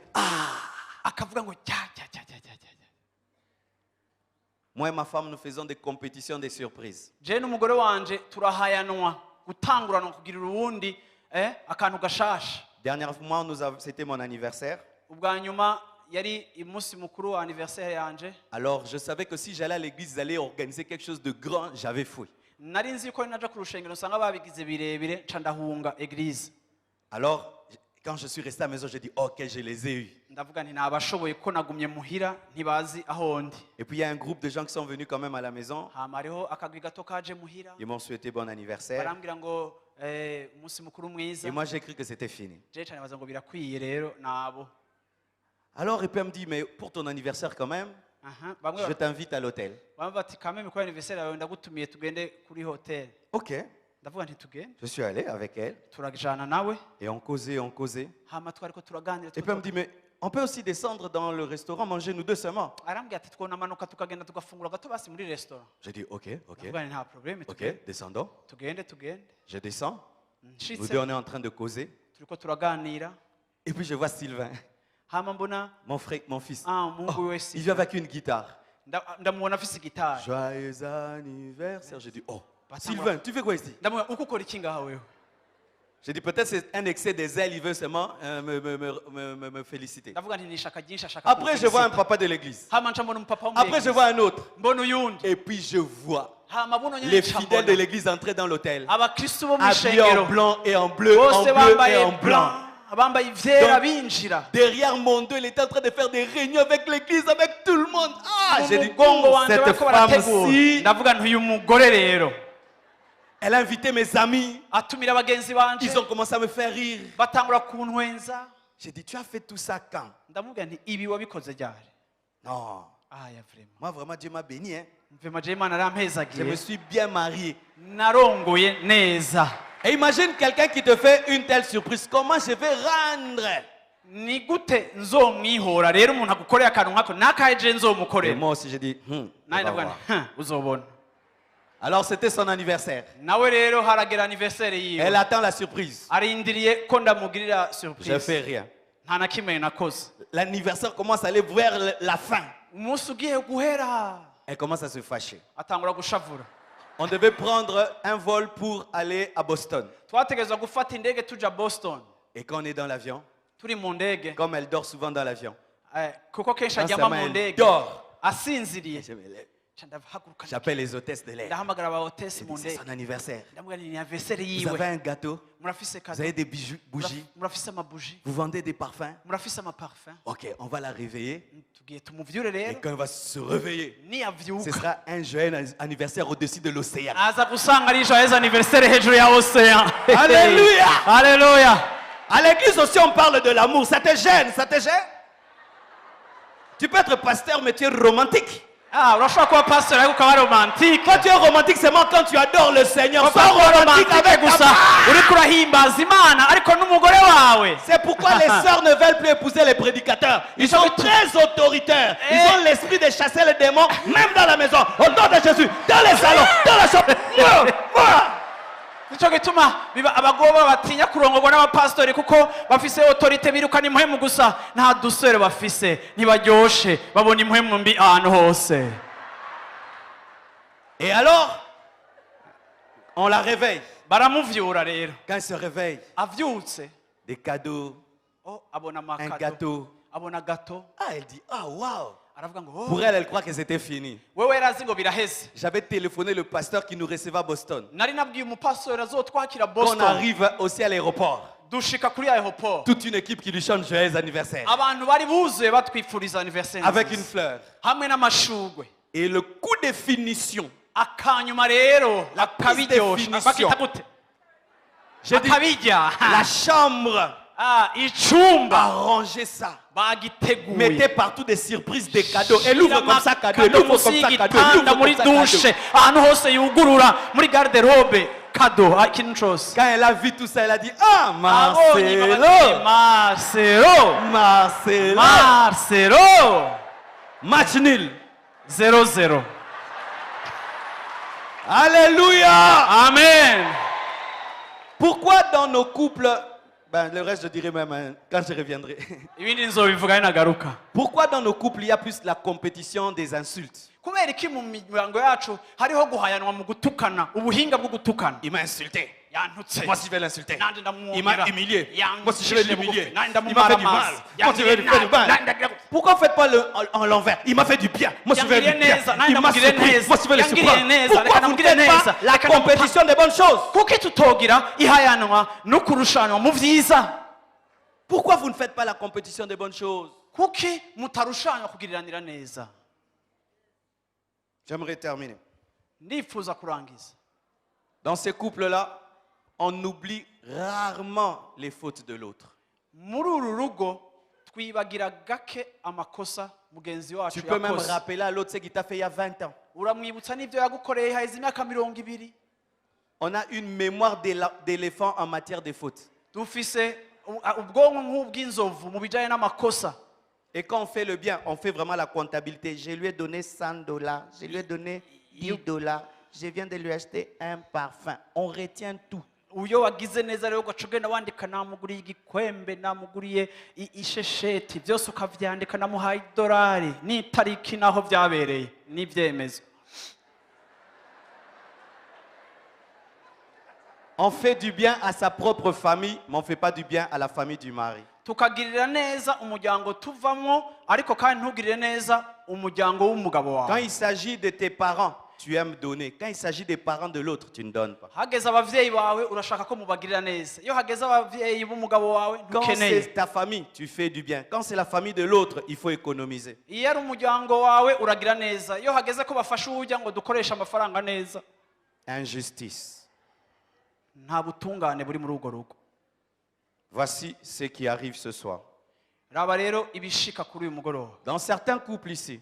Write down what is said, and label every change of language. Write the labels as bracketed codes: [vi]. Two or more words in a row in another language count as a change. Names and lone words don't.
[rn] akavuga ngo cya. [fr] Moi et ma femme, nous faisons des compétitions des surprises. [rn] Jewe n'umugore wanje turahayanwa gutangurana kugira urundi akantu gashasha. [fr] Dernièrement, c'était mon anniversaire. [rn] Ubwa nyuma yari umunsi mukuru wa anniversaire yanje. [fr] Alors, je savais que si j'allais à l'église, ils allaient organiser quelque chose de grand. J'avais fouillé. [rn] Nari nzi ko naja ku rushengero usanga babigize birebire nca ndahunga eglise. [fr] Alors, quand je suis resté à la maison, j'ai dit, ok, je les ai eus. [rn] Ndavuga nti nabashoboye ko nagumye muhira ntibazi aho ndi. [fr] Et puis, il y a un groupe de gens qui sont venus quand même à la maison. [rn] Hama hariho akagwi gato kaje muhira. [fr] Ils m'ont souhaité bon anniversaire. [rn] Barambwira ngo umunsi mukuru mwiza. [fr] Et moi, j'ai cru que c'était fini. [rn] Jewe cyane baza ngo birakwiye rero nabo. [fr] Alors, et puis elle me dit, mais pour ton anniversaire quand même, [rn] Bamwe [fr] je t'invite à l'hôtel. [rn] bamwe bati kameme ko anniversaire yawe ndagutumiye tugende kuri hotel. [fr] Ok, [rn] Ndavuga nti tugende [fr] je suis allé avec elle. [rn] turajana nawe. [fr] Et on causait, on causait. [rn] Hama twariko turaganira. [fr] Et puis elle me dit, mais on peut aussi descendre dans le restaurant, manger nous deux seulement. [rn] Arambwira ati twonamanuka tukagenda tugafungura gato basi muri restaurant. [fr] J'ai dit, ok, ok, [rn] Ndavuga nti nta problème [fr] ok, descendons. [rn] tugende. [fr] Je descends. Nous [rn] Nshitse [fr] deux, on est en train de causer. [rn] turiko turaganira. [fr] Et puis je vois Sylvain, [rn] Hama mbona [fr] mon frère, mon fils. [rn] umuhungu wese [fr] Il vient avec une guitare. [rn] ndamubona afise gitari. [fr] Joyeux anniversaire. J'ai dit, oh, Bah, Sylvain, tu fais quoi ici? [rn] Ndamubona uko ukora iki ngaha wewe? [fr] J'ai dit peut-être c'est un excès des ailes, il veut seulement me féliciter. [rn] ndavuga nti ni ishaka ryinshi ashaka [fr] Après je vois un [rn] kumfelicita. [fr] papa de l'église. [rn] hama nca mbona umupapa wo muri [fr] Après je [rn] eglise. [fr] vois un autre. [rn] mbona uyundi [fr] Et puis je vois [rn] hama buno nyene [fr] les [rn] nca [fr] fidèles de [rn] mbona [fr] l'église entrer dans l'hôtel. [rn] abakristu bo mu [fr] Habillés en [rn] ishengero [fr] blanc et en bleu, en [rn] bose [fr] bleu [rn] bambaye [fr] et en blanc blanc. [rn] abambaye ivyera [fr] Donc, [rn] binjira [fr] Derrière mon dos, il était en train de faire des réunions avec l'église, avec tout le monde. Ah, j'ai dit, [rn] umugongo wanje [fr] cette [rn] bariko barategura [fr] femme-ci, [rn] ndavuga nti uyu mugore rero [fr] elle a invité mes amis. [rn] atumira bagenzi banje [fr] Ils ont commencé à me faire rire. [rn] batangura kuntwenza [fr] J'ai dit, tu as fait tout ça quand? [rn] ndamubwira nti ibi wabikoze ryari [fr] Non. aya vrema Moi, vraiment, Dieu m'a béni. Hein. [rn] mvema je imana [fr] Je me [rn] arampezagiye [fr] suis bien marié. [rn] narongoye neza [fr] Et imagine quelqu'un qui te fait une telle surprise. Comment je vais rendre? [rn] ni gute nzomwihora rero umuntu agukoreye akantu nkako nakaye je [fr] Et [rn] nzomukorera [fr] moi aussi, j'ai dit, [rn] nawe [fr] on va [rn] ndavuga [fr] voir. [rn] nti uzobona [fr] Alors, c'était son anniversaire. [rn] nawe rero haragera anniversaire [fr] Elle [rn] yiwe [fr] attend la surprise. [rn] arindiriye ko ndamugirira [fr] Je [rn] surprise [fr] fais rien. [rn] nta na kimwe nakoze [fr] L'anniversaire commence à aller vers la fin. [rn] umunsi ugiye guhera [fr] Elle commence à se fâcher. [rn] atangura gushavura [fr] On devait prendre un vol pour aller à Boston. [rn] twategerezwa gufata indege tuja Boston [fr] Et quand on est dans l'avion, [rn] turi mu ndege [fr] comme elle dort souvent dans l'avion, [rn] kuko kenshi [fr] non [rn] aryama [fr] seulement [rn] mu [fr] elle [rn] ndege [fr] dort, [rn] asinziriye [fr] je me lève. [rn] Ca ndahaguruka [fr] J'appelle les hôtesses de l'air. [rn] ndahamagara abahotesi [fr] Je [rn] mu [fr] dis, c'est [rn] ndege [fr] son anniversaire. [rn] ndamubwira ni anniversaire [fr] Vous [rn] yiwe [fr] avez un gâteau, [rn] murafise [fr] vous [rn] kado [fr] avez des bijoux, bougies, [rn] murafise amabuji [fr] vous vendez des parfums. [rn] murafise amaparfum [fr] Ok, on va la réveiller. [rn] tugiye tumuvyure [fr] Et [rn] rero [fr] quand elle va se réveiller, ce [rn] niyavyuka [fr] sera un joyeux anniversaire au-dessus de l'océan. [rn] aza gusanga ari [fr] joyeux anniversaire [rn] hejuru ya ocean [fr] Alléluia. Alléluia. À l'église aussi, on parle de l'amour. Ça te gêne? Ça te gêne? Tu peux être pasteur, mais tu es romantique. [rn] urashobora kuba pastor ariko ukaba romantique [fr] Quand tu es romantique, c'est moi quand tu adores le Seigneur. Sois [rn] Papa, kuba [fr] romantique [rn] romantique [fr] avec ta [rn] gusa [fr] femme. [rn] uriko urahimbaza imana ariko n'umugore wawe [fr] C'est pourquoi les sœurs ne veulent plus épouser les prédicateurs. Ils sont très autoritaires. Ils ont l'esprit de chasser les démons, même dans la maison. Au nom de Jésus, dans les salons, dans la chambre. [rn] nicyo gituma biba abagoba batinya kurongorwa n'abapasitori kuko bafise autorite birukana impwemu gusa nta dusore bafise ntibaryoshe babona impwemu mbi ahantu hose. [fr] Et alors, on la réveille. [rn] baramuvyura rero [fr] Quand elle se réveille, [rn] avyutse [fr] des cadeaux, [rn] abona [fr] un [rn] amakado [fr] gâteau. [rn] abona gato [fr] Ah, elle dit, ah, waouh. [rn] aravuga ngo [fr] Pour elle, elle croit que c'était fini. [rn] wewe yarazi ngo biraheze. [fr] J'avais téléphoné le pasteur qui nous recevait à Boston. [rn] nari nabwiye umupastori azotwakira [fr] Quand on [rn] Boston [fr] arrive aussi à l'aéroport, [rn] dushika kuri aeroport [fr] toute une équipe qui lui chante joyeux anniversaire. [rn] abantu bari buzuye batwifuriza anniversaire [fr] Avec une [rn] nziza. [fr] fleur. [rn] hamwe n'amashugwe [fr] Et le coup de finition. [rn] akanyuma rero [fr] La prise de [rn] akabiryosha [fr] finition. [rn] bakita gute [fr] J'ai dit, [rn] akabirya [fr] la chambre [rn] icumba [fr] a rangé ça. [rn] bagiteguye [fr] Mettez partout des surprises, des cadeaux. Elle ouvre comme ça, cadeau. Elle [rn] Kado [fr] ouvre comme [rn] munsi [fr] ça, cadeau. Elle [rn] y'igitanda [fr] ouvre [rn] muri [fr] comme ça, [rn] dushe [fr] cadeau. [rn] ahantu hose yugurura muri garderobe kado ikintu cose [fr] Quand elle a vu tout ça, elle a dit, ah, [rn] abonye [fr] Marcelo. [rn] Marcelo [fr] Marcelo. [rn] Marcelo [fr] Match nul. [rn] 0-0 [fr] Alléluia. [rn] amen. [fr] Pourquoi dans nos couples, ben, le reste je dirai même hein, quand je reviendrai. [rn] ibindi nzobivuga nagaruka. [fr] Pourquoi dans nos couples il y a plus la compétition des insultes? [rn] kubera iki mu miryango yacu hariho guhayanwa mu gutukana ubuhinga bwo gutukana. [fr] Il m'a insulté. [rn] yantutse [fr] Moi, si je vais l'insulter. [rn] nanjye [fr] Il m'a [rn] ndamwongera [fr] humilié. Moi, si je vais [rn] Yancishije [fr] l'humilier. [rn] bugufi, nanjye [fr] Il m'a fait du mal. [rn] ndamumaramaza. [fr] Moi, si je vais lui faire du mal. Pourquoi vous ne faites pas en l'envers? Il m'a fait du bien. Moi, si je vais lui [rn] Yangiriye [fr] bien. [rn] neza, nanjye [fr] Il m'a [rn] ndamugirire [fr] surpris. [rn] neza. [fr] Moi, si je vais le [rn] Yangiriye [fr] surprendre. [rn] neza, [fr] Pourquoi [rn] reka [fr] vous ne [rn] ndamugirire [fr] faites [rn] neza, [fr] pas la [rn] reka ndamupa- [fr] compétition des bonnes choses? [rn] kuki tutogira ihayanwa no kurushanwa mu vyiza? [fr] Pourquoi vous ne faites pas la compétition des bonnes choses? [rn] kuki mutarushanwa kugiriranira neza? [fr] J'aimerais terminer. [rn] ndifuza kurangiza. [fr] Dans ces couples-là, on oublie rarement les fautes de l'autre. [rn] muri uru rugo twibagira gake amakosa mugenzi wacu [fr] Tu peux même [rn] yakoze. [fr] rappeler à l'autre ce qu'il t'a fait il y a 20 ans. [rn] uramwibutsa n'ivyo yagukoreye haheze imyaka 20. [fr] On a une mémoire d'éléphant en matière de fautes. [rn] dufise ubwonko nk'ubw'inzovu mu bijanye n'amakosa. [fr] Et quand on fait le bien, on fait vraiment la comptabilité. Je lui ai donné $100, je lui ai donné $10, je viens de lui acheter un parfum. On retient tout. [rn] uyo wagize neza rero ugaca ugenda wandika namuguriye igikwembe namuguriye ishesheti byose ukavyandika namuhaye $1 n'itariki naho byabereye n'ivyemezo. [fr] On fait du bien à sa propre famille, mais on ne fait pas du bien à la famille du mari. [rn] tukagirira neza umuryango tuvamo ariko kandi ntugirire neza umuryango w'umugabo [fr] Quand [rn] wawe. [fr] il s'agit de tes parents, tu aimes donner. Quand il s'agit des parents de l'autre, tu ne donnes pas. [rn] Hageze abavyeyi bawe urashaka ko mubagirira neza, iyo hageze abavyeyi b'umugabo wawe [fr] Quand [rn] ntukeneye. [fr] c'est ta famille, tu fais du bien. Quand c'est la famille de l'autre, il faut économiser. [rn] Iyo ari umuryango wawe uragira neza, iyo hageze ko bafasha uwujya ngo dukoreshe amafaranga neza, [fr] Injustice. [rn] nta butungane buri muri urwo rugo. [fr] Voici ce qui arrive ce soir. [rn] Raba rero ibishika kuri uyu mugoroba. [fr] Dans certains couples ici,